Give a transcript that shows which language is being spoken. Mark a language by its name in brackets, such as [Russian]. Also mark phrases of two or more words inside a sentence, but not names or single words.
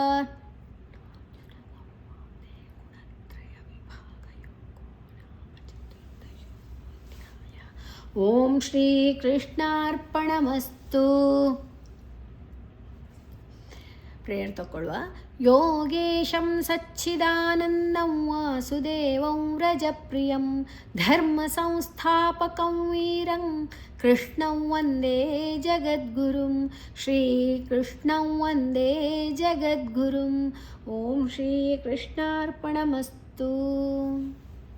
[Sanskrit] ಓಂ ಶ್ರೀ ಕೃಷ್ಣಾರ್ಪಣಮಸ್ತು. [Kannada] ಪ್ರೇಯರ್ ತಗೊಳ್ಳುವ. [Sanskrit] ಯೋಗೇಶಂ ಸಚ್ಚಿದಾನಂದಂ ವಾಸುದೇವಂ ವ್ರಜಪ್ರಿಯಂ ಧರ್ಮ ಸಂಸ್ಥಾಪಕಂ ವೀರಂ ಕೃಷ್ಣಂ ವಂದೇ ಜಗದ್ಗುರುಂ ಶ್ರೀಕೃಷ್ಣಂ ವಂದೇ ಜಗದ್ಗುರುಂ. ಓಂ ಶ್ರೀ ಕೃಷ್ಣಾರ್ಪಣಮಸ್ತು.